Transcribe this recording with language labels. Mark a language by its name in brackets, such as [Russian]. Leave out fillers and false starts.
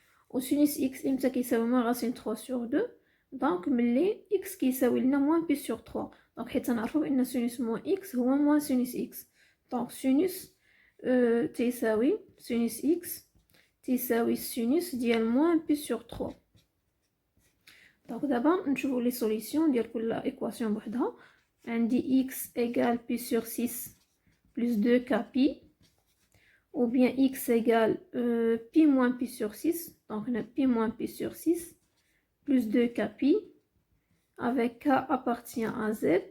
[French] و sinus x [Arabic] إمتى كيساوي [French] moins racine 3 sur 2. donc [Arabic] ملي x كيساوي لنا [French] moins pi sur 3. donc حيت نعرفو بأن sinus moins x هو moins sinus x. donc sinus تيساوي sinus x تيساوي sinus ديال moins pi sur 3. [Arabic] donc دابا نشوفو لي سوليسيون ديال كل ايكواسيون بوحدها. [French] عندي x égale pi sur 6 plus 2k pi, ou bien x égale pi moins pi sur 6, donc on a pi moins pi sur 6 plus 2k pi, avec k appartient à z,